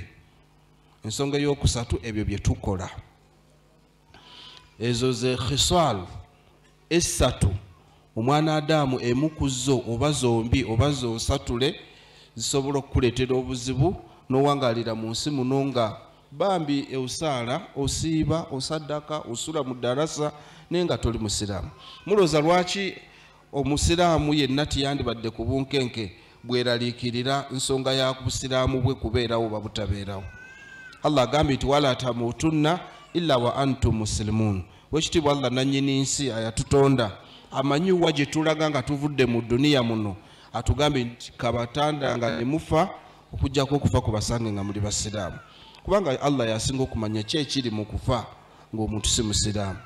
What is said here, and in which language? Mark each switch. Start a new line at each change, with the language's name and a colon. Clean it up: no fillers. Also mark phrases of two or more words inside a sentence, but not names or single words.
Ganda: Ensonga ey'okusatu ebyo bye tukola. Ezo ze khisal esatu omwana Adamu emu ku zo oba zombi oba zonsatule zisobola okukuleetera obuzibu n'owangalira mu nsi muno nga bambi eusaala osiiba osaddaka osula mu ddarasa naye nga toli musiraamu. Mulooza lwaki omusiraamu yenna tiyandibadde ku bunkenke bweraliikirira nsonga ya busiraamu bwe kubeerawo oba butabeerawo? Allah agambye nti
Arabic: ولا تموتن إلا وأنتم مسلمون.
Ganda: Wekitiibwa Allah nannyini nsi ayatutonda amanyi wa gye tulaga nga tuvudde mu duniya muno atugambye nti kabatanda nga ne mufa okujjako okufa kubasange nga muli basiraamu. Kubanga Allah yasinga okumanya ki ekiri mu kufa ng'omuntu si musiraamu.